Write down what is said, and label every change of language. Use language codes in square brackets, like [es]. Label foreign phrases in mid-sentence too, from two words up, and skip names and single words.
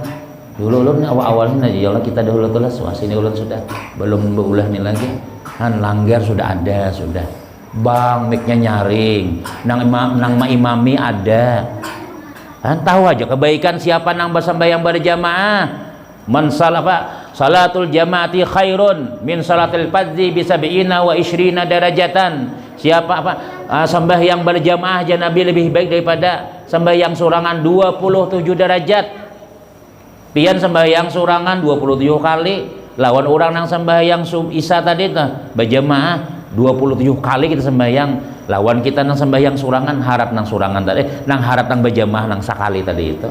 [bjn] Dulu ulun awal-awalnya ya Allah kita dahulu tulas wah sini ulun sudah belum berulah nih lagi. Kan langgar sudah ada, sudah. Bang mic-nya nyaring, nang imami ada. Kan tahu aja kebaikan siapa nang bersembahyang berjamaah. [ar] من صلاة الجماعة خير من صلاة الفذ بسبع وعشرين درجة. [bjn] Siapa sembahyang berjamaah aja Nabi lebih baik daripada sembahyang sorangan 27 derajat. Pian sembahyang sorangan 27 kali lawan orang nang sembahyang isya tadi tuh berjamaah 27 kali kita sembahyang lawan kita nang sembahyang sorangan harap nang sorangan tadi nang harap nang berjamaah nang sakali tadi itu.